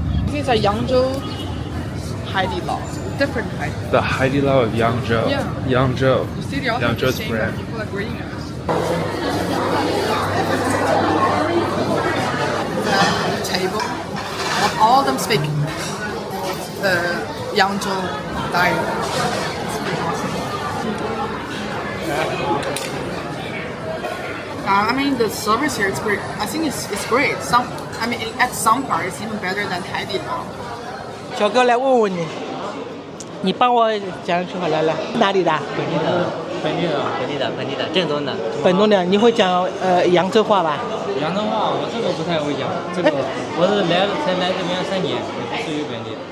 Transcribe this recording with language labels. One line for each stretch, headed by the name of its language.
Chinese: 这在扬州海底捞
English: different
Chinese: Haidilao.
English: The Haidilao of Yangzhou. Yeah. Yangzhou. You see, they also Yangzhou's saying brand. that people are greeting us. The table, all of them speak Yangzhou dialect. I mean, the service here is great. I think it's great. At some part, it's even better than Haidilao.
Chinese: 小哥来问问你，你帮我讲一句好来，哪里的？本地的，正宗的。本东的，你会讲扬州话吧？扬州话我这个不太会讲，这个我是才来这边3年，也不属于本地。